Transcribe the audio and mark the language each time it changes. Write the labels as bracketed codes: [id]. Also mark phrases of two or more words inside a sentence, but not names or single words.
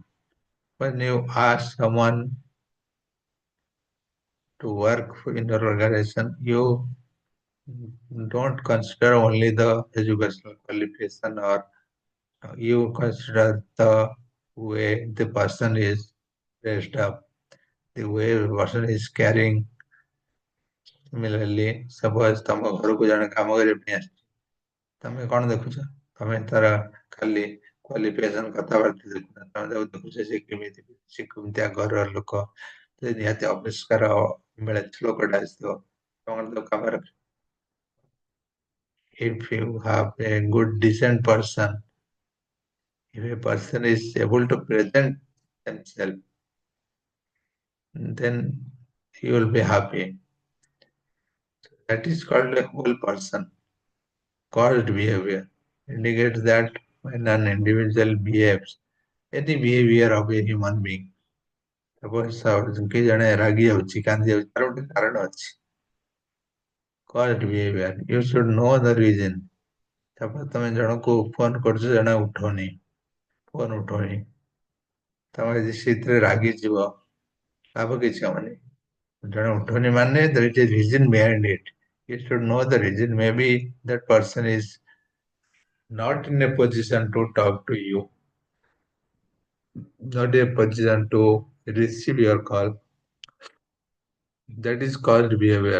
[en] When you ask someone to work in your organization, you don't consider only the educational qualification or you consider the way the person is dressed up, the way the person is carrying. Similarly, suppose [or] ତମ ଘରକୁ ଜଣେ କାମ କରିବା ପାଇଁ ଆସିଛି, ତମେ କଣ ଦେଖୁଛ? ତମେ ତାର ଖାଲି କ୍ୱାଲିଫିକେସନ କଥାବାର୍ତ୍ତା ଦେଖୁନ, ତମେ ତାକୁ ଦେଖୁଛ ସେ କେମିତି, ସେ କେମିତିଆ ଘରର ଲୋକ, ସେ ନିହାତି ଅପରିଷ୍କାର ମିଳେ ଲୋକଟା ଆସିଥିବ, ତମର ତ କାମରେ [en] if you have a good decent person, if a person is able to present themselves, then you will be happy. That is called a whole person. Caused behavior indicates that when an individual behaves, any behavior of a human being, suppose [or] କିଏ ଜଣେ ରାଗି ଯାଉଛି, କାନ୍ଦି ଯାଉଛି, ତାର ଗୋଟେ କାରଣ ଅଛି. [en] Caused behavior. You should know the reason. [or] ତାପରେ ତମେ ଜଣକୁ ଫୋନ କରୁଛ, ଜଣେ ଉଠଉନି, ଫୋନ ଉଠଉନି, ତମେ ଯଦି ସେଥିରେ ରାଗିଯିବ, ଲାଭ କିଛି ହବନି. ଜଣେ ଉଠଉନି ମାନେ [en] there is a reason behind it. You should know the reason. Maybe that person is not in a position to talk to you, not a position to receive your call. That is called behavior.